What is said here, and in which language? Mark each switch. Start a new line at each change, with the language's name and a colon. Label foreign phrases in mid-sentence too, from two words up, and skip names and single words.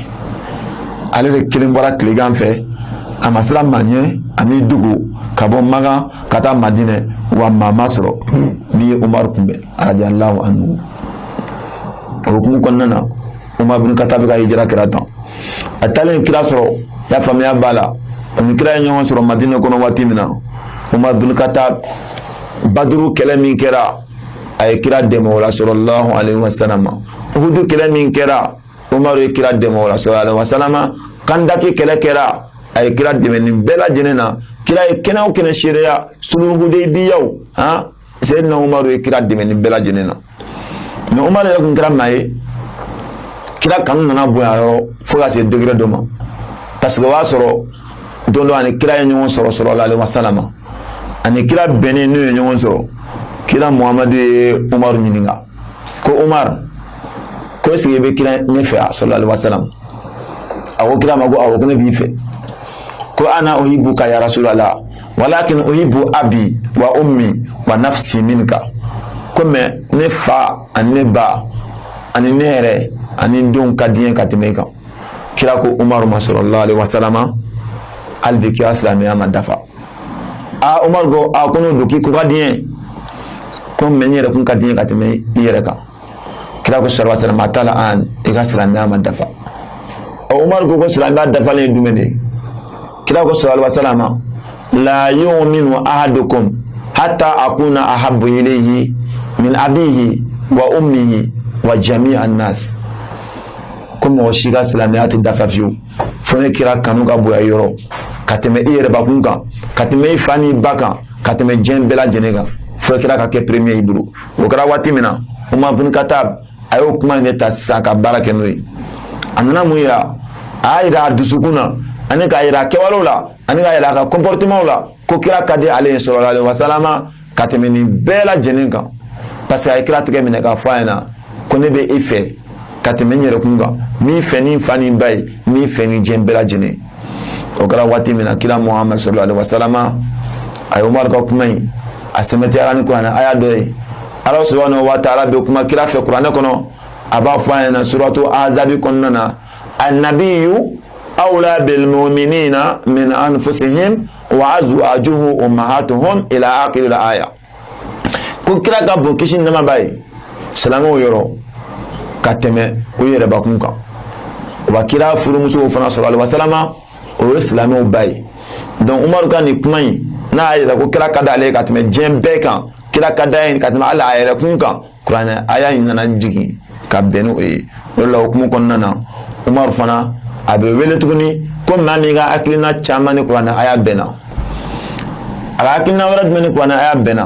Bambara: Ale de kelen bɔra tilegan fɛ a ma siran maa ɲɛ ani dugu ka bɔ Makan ka taa Madina wa maa ma sɔrɔ n'i ye Umaru kunbɛn
Arabic: رضي الله عنه.
Bambara: O hukumu kɔnɔna na Umar bin Khattab ka hijira kɛra tan a taalen kira sɔrɔ y'a faamuya b'a la ani kira ye ɲɔgɔn sɔrɔ Madina kɔnɔ waati min na Umar bin Khattab Baduru kɛlɛ min kɛra a ye kira dɛmɛ o la
Arabic: صلى الله عليه وسلم.
Bambara: Uhudu kɛlɛ min kɛra Umar ye kira dɛmɛ o la
Arabic: صلى الله عليه وسلم.
Bambara: Kandaki kɛlɛ kɛra a ye kira dɛmɛ nin bɛɛ lajɛlen na kira ye kɛnɛ o kɛnɛ seereya sulhu Hudaybiyaw Sayyidina Umar ye kira dɛmɛ nin bɛɛ lajɛlen na. Mais Umar yɛrɛ kun kɛra maa ye kira kanu nana bonya yɔrɔ fo ka se degré dɔ ma
French: parce que
Bambara: o b'a sɔrɔ don dɔ ani kira ye ɲɔgɔn sɔrɔ
Arabic: صلى الله عليه وسلم
Bambara: ani kira bɛnnen n'u ye ɲɔgɔn sɔrɔ kira Muhammadu ye Umar ɲininka ko Umar ko
French: est-ce que
Bambara: i bɛ kira ɲɛfɛ a
Arabic: صلى الله عليه وسلم
Bambara: a ko kira ma ko awɔ ko ne b'i fɛ ko
Arabic: أنا أحبك يا رسول الله ولكن أحب أبي وأمي ونفسي منك
Bambara: ko mais ne fa ani ne ba ani ne yɛrɛ ani denw ka di n ye ka tɛmɛ i kan kira ko Umar ma
Arabic: صلى الله عليه وسلم
Bambara: hali bi kira silamɛya ma dafa. Umar ko ko n'o don k'i ko ka di n ye ko mais n yɛrɛ kun ka di n ye ka tɛmɛ i yɛrɛ kan kira ko
Arabic: صلى الله عليه وسلم
Bambara: a t'a la an i ka silamɛya ma dafa. Umar ko silamɛya dafalen ye jumɛn de ye? Kira ko
Arabic: صلى الله عليه وسلم لا يؤمن أحدكم حتى أكون أحب إليه من أبيه وأمه وجميع الناس.
Bambara: Ko mɔgɔ si ka silamɛya tɛ dafa fiyewu fo ne kira kanu ka bonya yɔrɔ ka tɛmɛ i yɛrɛ bakun kan ka tɛmɛ i fa n'i ba kan ka tɛmɛ diɲɛ bɛɛ lajɛlen kan fo kira ka kɛ premier i bolo. O kɛra waati min na Umar bin Khattab a y'o kuma in de ta sisan ka baara kɛ n'o ye. A nana mun yira a y'a yira a dusukun na ani k'a yira a kɛwalew la ani k'a yira a ka comportement la ko kira ka di ale ye
Arabic: صلى الله عليه وسلم
Bambara: ka tɛmɛ nin bɛɛ lajɛlen kan parce que a ye kira tigɛ minɛ k'a fɔ a ɲɛna ko ne bɛ e fɛ ka tɛmɛ n yɛrɛ kun kan min fɛ ni fa ni ba ye min fɛ ni diɲɛ bɛɛ lajɛlen. O kɛra waati min na kira Muhammad
Arabic: صلى الله عليه وسلم
Bambara: a ye Umar ka kuma in a sɛmɛtiyara ni kuranɛ aya dɔ ye Ala
Arabic: سبحانه وتعالى
Bambara: bɛ kuma kira fɛ kuranɛ kɔnɔ a b'a fɔ a ɲɛna suratu Ahzab kɔnɔna na
Arabic: النبي أولى بالمؤمنين من أنفسهم وأزواجه أمهاتهم إلى آخر الآية.
Bambara: Ko kira ka bon kisi nama b'a ye silamɛw yɔrɔ ka tɛmɛ o yɛrɛ bakun kan. Wa kira furumusow fana
Arabic: صلى الله عليه وسلم
Bambara: o ye silamɛw ba ye. Donc Umar ka nin kuma in n'a y'a yira ko kira ka d'ale ka tɛmɛ diɲɛ bɛɛ kan kira ka d'a ye ka tɛmɛ hali a yɛrɛ kun kan kuranɛ aya in nana jigin ka bɛn n'o ye. O de la hukumu kɔnɔna na Umar fana a bɛ wele tuguni ko maa min ka hakilina caman ni kuranɛ aya bɛnna a ka hakilina wɛrɛ jumɛn ni kuranɛ aya bɛnna.